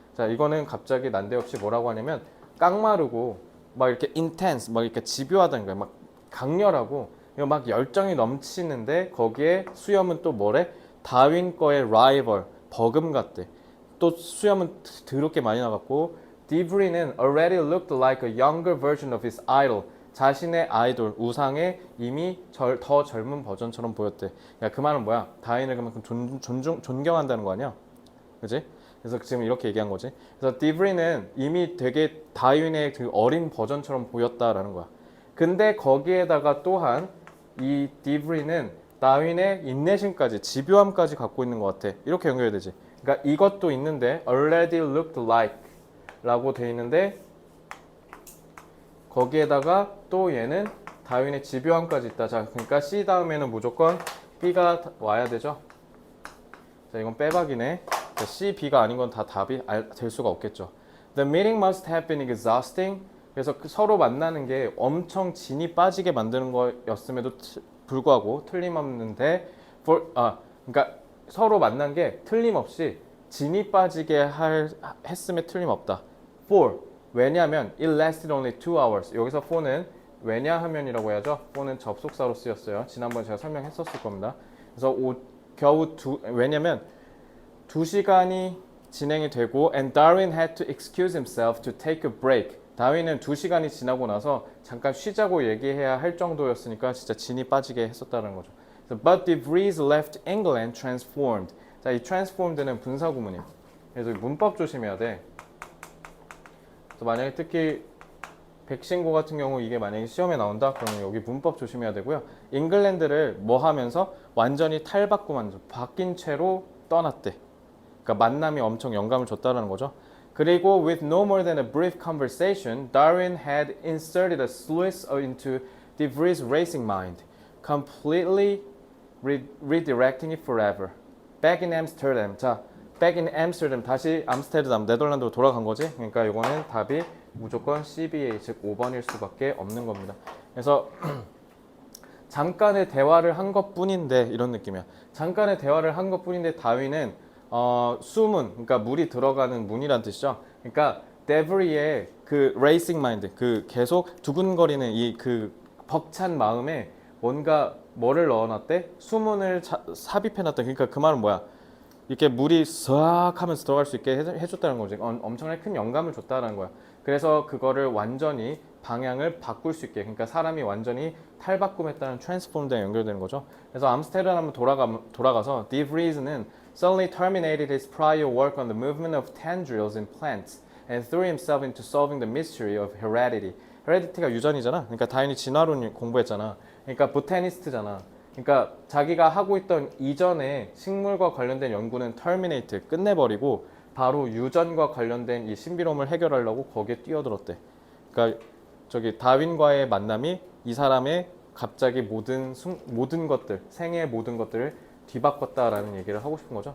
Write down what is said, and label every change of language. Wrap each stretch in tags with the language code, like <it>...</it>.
<ko>자, 이거는 갑자기 난데없이 뭐라고 하냐면 깡마르고 막 이렇게 intense, 막 이렇게 집요하다는 거야. 막 강렬하고 막 열정이 넘치는데 거기에 수염은 또 뭐래? 다윈 거의 rival, 버금같대. 또 수염은 더럽게 많이 나갔고 디브리는</ko> <en>already looked like a younger version of his idol.</en> <ko>자신의 아이돌, 우상의 이미 더 젊은 버전처럼 보였대. 야, 그 말은 뭐야? 다윈을 그만큼 존경한다는 거 아니야? 그지? 그래서 지금 이렇게 얘기한 거지. 그래서 디브리는 이미 되게 다윈의 그 어린 버전처럼 보였다라는 거야. 근데 거기에다가 또한 이 디브리는 다윈의 인내심까지, 집요함까지 갖고 있는 것 같아. 이렇게 연결이 되지. 그러니까 이것도 있는데</ko> <en>already looked like</en> <ko>라고 돼 있는데 거기에다가 또 얘는 다윈의 집요함까지 있다. 자, 그러니까 C 다음에는 무조건 B가 와야 되죠. 자, 이건 빼박이네. 자, C, B가 아닌 건 다 답이 될 수가 없겠죠.</ko> <en>The meeting must have been exhausting.</en> <ko>그래서 서로 만나는 게 엄청 진이 빠지게 만드는 거였음에도 불구하고 틀림없는데 그러니까 서로 만난 게 틀림없이 진이 빠지게 했음에 틀림없다.</ko> <en>For</en> <ko>왜냐하면</ko> <en>it lasted only 2 hours.</en> <ko>여기서 for는 왜냐하면이라고 해야죠. for는 접속사로 쓰였어요. 지난번에 제가 설명했었을 겁니다. 그래서 왜냐면 2시간이 진행이 되고</ko> <en>and Darwin had to excuse himself to take a break.</en> <ko>다윈은 2시간이 지나고 나서 잠깐 쉬자고 얘기해야 할 정도였으니까 진짜 진이 빠지게 했었다는 거죠.</ko> <en>But de Vries left England transformed.</en> <ko>자, 이 transformed는 분사구문이에요. 그래서 문법 조심해야 돼. 그래서 만약에 특히 백신고 같은 경우 이게 만약에 시험에 나온다? 그러면 여기 문법 조심해야 되고요. 잉글랜드를 뭐 하면서 완전히 바뀐 채로 떠났대. 그러니까 만남이 엄청 영감을 줬다는 거죠. 그리고</ko> <en>with no more than a brief conversation, Darwin had inserted a sluice into de Vries' racing mind, completely redirecting it forever. Back in Amsterdam.</en> <ko>자,</ko> <en>back in Amsterdam.</en> <ko>다시 암스테르담, 네덜란드로 돌아간 거지. 그러니까 이거는 답이 무조건 CBA, 즉 5번일 수밖에 없는 겁니다. 그래서 잠깐의 대화를 한 것뿐인데 이런 느낌이야. 잠깐의 대화를 한 것뿐인데 다윈은 수문, 그러니까 물이 들어가는 문이란 뜻이죠. 그러니까 데브리의 그 레이싱 마인드, 그 계속 두근거리는 이 그 벅찬 마음에 뭔가 뭐를 넣어놨대? 수문을 삽입해놨다. 그러니까 그 말은 뭐야? 이렇게 물이 싹 하면서 들어갈 수 있게 해줬다는 거지. 엄청나게 큰 영감을 줬다는 거야. 그래서 그거를 완전히 방향을 바꿀 수 있게, 그러니까 사람이 완전히 탈바꿈했다는 트랜스폼과 연결되는 거죠. 그래서 암스테르담 돌아가서</ko> <en>De Vries는 suddenly terminated his prior work on the movement of tendrils in plants and threw himself into solving the mystery of heredity.</en> <ko>헤레디티가 유전이잖아. 그러니까 다윈이 진화론 공부했잖아. 그러니까 보타니스트잖아. 그러니까 자기가 하고 있던 이전에 식물과 관련된 연구는 terminate, 끝내버리고 바로 유전과 관련된 이 신비로움을 해결하려고 거기에 뛰어들었대. 그러니까 저기 다윈과의 만남이 이 사람의 갑자기 모든 것들, 생애의 모든 것들을 뒤바꿨다라는 얘기를 하고 싶은 거죠.</ko>